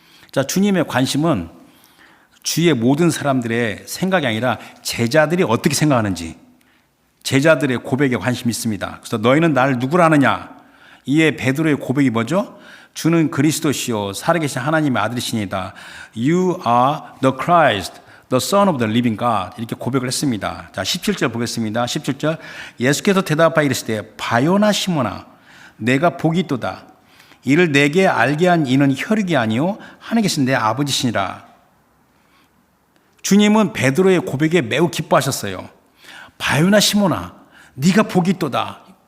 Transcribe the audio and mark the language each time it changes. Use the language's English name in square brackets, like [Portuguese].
[Korean] 자, 주님의 관심은 주위의 모든 사람들의 생각이 아니라 제자들이 어떻게 생각하는지, 제자들의 고백에 관심이 있습니다. 그래서 너희는 나를 누구라 하느냐? 이에 베드로의 고백이 뭐죠? 주는 그리스도시요 살아계신 하나님의 아들이시니다. [English] You are the Christ, the Son of the living God. [Korean] 이렇게 고백을 했습니다. 자, 17절 보겠습니다. 17절. 예수께서 대답하여 이르시되 바요나 시몬아 내가 복이 있도다. 이를 내게 알게 한 이는 혈육이 아니요 하늘에 계신 내 아버지시니라. 주님은 베드로의 고백에 매우 기뻐하셨어요. 바요나 시몬아 네가 복이 있도다.